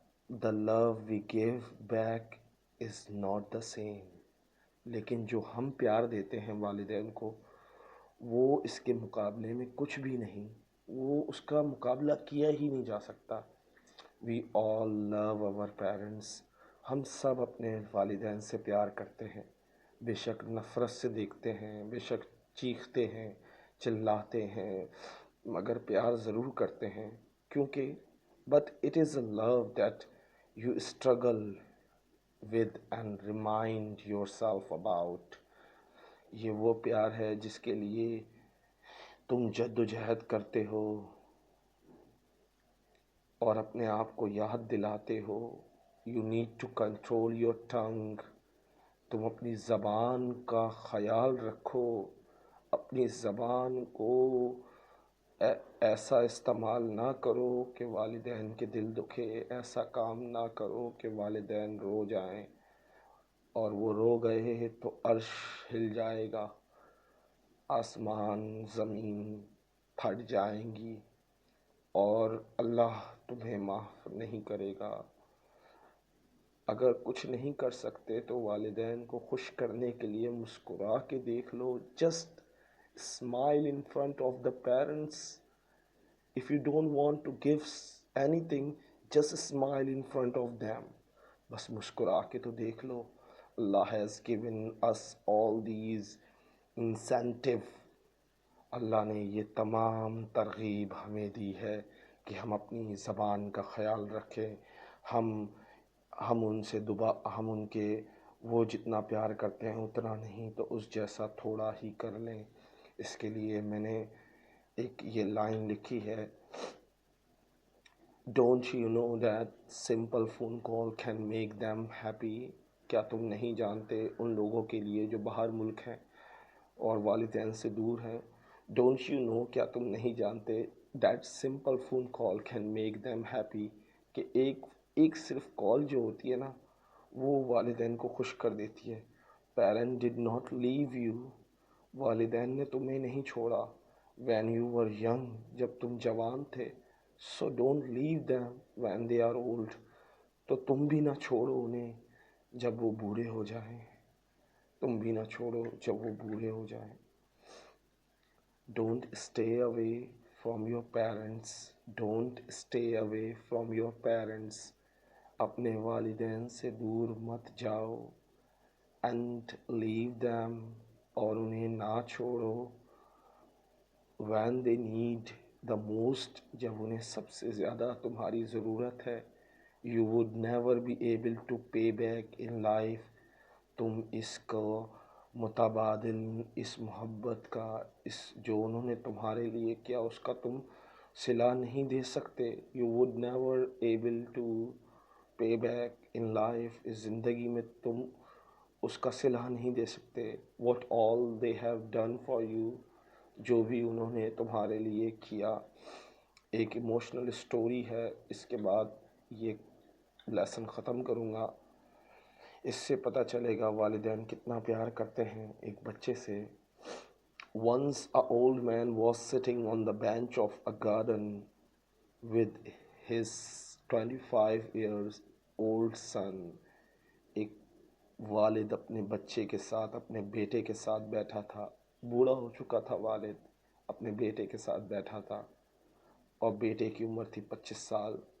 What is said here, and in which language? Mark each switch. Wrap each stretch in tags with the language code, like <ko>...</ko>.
<en>the love we give back is not the same.</en> <ur>لیکن جو ہم پیار دیتے ہیں والدین کو وہ اس کے مقابلے میں کچھ بھی نہیں، وہ اس کا مقابلہ کیا ہی نہیں جا سکتا.</ur> <en>we all love our parents،</en> <ur>ہم سب اپنے والدین سے پیار کرتے ہیں، بے شک نفرت سے دیکھتے ہیں، بے شک چیختے ہیں، چلاتے ہیں، مگر پیار ضرور کرتے ہیں.</ur> <en>کیونکہ but it is a love that you struggle with and remind yourself about.</en> <ur>یہ وہ پیار ہے جس کے لیے تم جد و جہد کرتے ہو اور اپنے آپ کو یاد دلاتے ہو.</ur> <en>you need to control your tongue،</en> <ur>تم اپنی زبان کا خیال رکھو، اپنی زبان کو ایسا استعمال نہ کرو کہ والدین کے دل دکھے، ایسا کام نہ کرو کہ والدین رو جائیں، اور وہ رو گئے تو عرش ہل جائے گا، آسمان زمین پھٹ جائیں گی اور اللہ تمہیں معاف نہیں کرے گا. اگر کچھ نہیں کر سکتے تو والدین کو خوش کرنے کے لیے مسکرا کے دیکھ لو.</ur> <en>Just smile in front of the parents. If you don't want to give anything, just smile in front of them.</en> <ur>بس مسکرا کے تو دیکھ لو.</ur> <en>Allah has given us all these incentive.</en> <ur>اللہ نے یہ تمام ترغیب ہمیں دی ہے کہ ہم اپنی زبان کا خیال رکھیں. ہم ان کے وہ جتنا پیار کرتے ہیں اتنا نہیں تو اس جیسا تھوڑا ہی کر لیں. اس کے لیے میں نے ایک یہ لائن لکھی ہے</ur> <en>Don't you know that simple phone call can make them happy?</en> <ur>کیا تم نہیں جانتے ان لوگوں کے لیے جو باہر ملک ہیں اور والدین سے دور ہیں؟</ur> <en>Don't you know</en> <ur>کیا تم نہیں جانتے</ur> <en>that simple phone call can make them happy</en> <ur>کہ ایک صرف کال جو ہوتی ہے نا وہ والدین کو خوش کر دیتی ہے.</ur> <en>Parent did not leave you.</en> <ur>والدین نے تمہیں نہیں چھوڑا.</ur> <en>When you were young</en> <ur>جب تم جوان تھے.</ur> <en>So don't leave them when they are old.</en> <ur>تو تم بھی نہ چھوڑو انہیں جب وہ بوڑھے ہو جائیں. تم بھی نہ چھوڑو جب وہ بوڑھے ہو جائیں.</ur> <en>Don't stay away from your parents. Don't stay away from your parents.</en> <ur>اپنے والدین سے دور مت جاؤ.</ur> <en>And leave them.</en> <ur>اور انہیں نہ چھوڑو.</ur> <en>When they need the most.</en> <ur>جب انہیں سب سے زیادہ تمہاری ضرورت ہے.</ur> <en>You would never be able to pay back in life.</en> <ur>تم اس کو متبادل اس محبت کا اس جو انہوں نے تمہارے لیے کیا اس کا تم صلہ نہیں دے سکتے.</ur> <en>You would never able to pay back in life.</en> <ur>اس زندگی میں تم اس کا صلہ نہیں دے سکتے.</ur> <en>What all they have done for you.</en> <ur>جو بھی انہوں نے تمہارے لیے کیا. ایک ایموشنل اسٹوری ہے. اس کے بعد یہ لیسن ختم کروں گا. اس سے پتہ چلے گا والدین کتنا پیار کرتے ہیں ایک بچے سے.</ur> <en>Once a old man was sitting on the bench of a garden with his 25 years old son.</en> <ur>ایک والد اپنے بچے کے ساتھ اپنے بیٹے کے ساتھ بیٹھا تھا. بوڑھا ہو چکا تھا والد. اپنے بیٹے کے ساتھ بیٹھا تھا اور بیٹے کی عمر تھی 25 سال.</ur>